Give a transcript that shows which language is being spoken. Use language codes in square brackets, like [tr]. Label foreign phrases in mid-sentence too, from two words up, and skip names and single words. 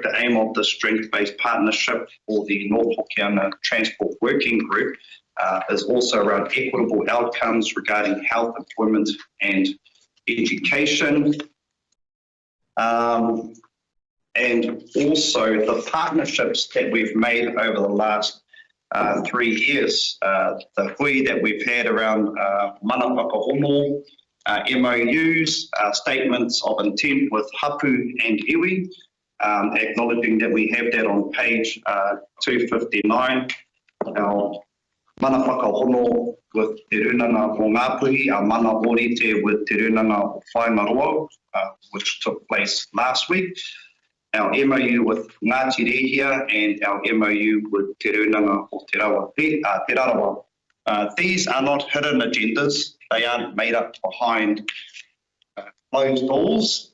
[en] The aim of the strength-based partnership for the North Hokianga Transport Working Group is also around equitable outcomes regarding health, employment and education. And also the partnerships that we've made over the last 3 years, the hui that we've had around [mi] mana whakahono, [en] MOUs, statements of intent with hapu and iwi, acknowledging that we have that on page 259. Our [mi] mana whakahono [en] with Te Runanga o Ngāpuhi, our [mi] mana orite [en] with Te Runanga o Whaingaroa, which took place last week. Our MOU with Ngāti Rehia and our MOU with Te Runanga o Te Rarawa. These are not hidden agendas. They aren't made up behind closed doors.